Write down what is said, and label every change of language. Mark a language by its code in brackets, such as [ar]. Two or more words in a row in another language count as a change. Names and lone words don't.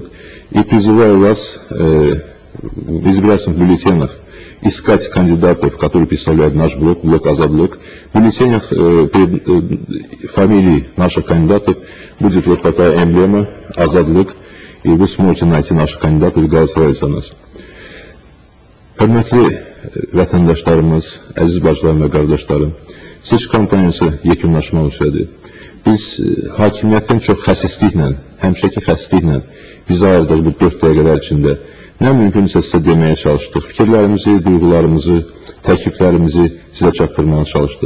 [ru] И призываю вас в избирательных бюллетенях искать кандидатов, которые представляют наш блок, блок «Азадлык». В бюллетенях перед фамилией наших кандидатов будет вот такая эмблема «Азадлык», и вы сможете найти наших кандидатов и голосовать за нас. [az] Hörmətli vətəndaşlarımız, əziz bacılarım və qardaşlarım, seçki kampaniyası yekunlaşmaq üzrədir. Biz hakimiyyətin çox xəsisliklə, həmişəki xəsisliklə bizi ayırdıq bu 4 dəqiqələr içində. Nə mümkünsə sizə deməyə çalışdıq, fikirlərimizi, duyğularımızı, təkliflərimizi sizə çatdırmağa çalışdıq.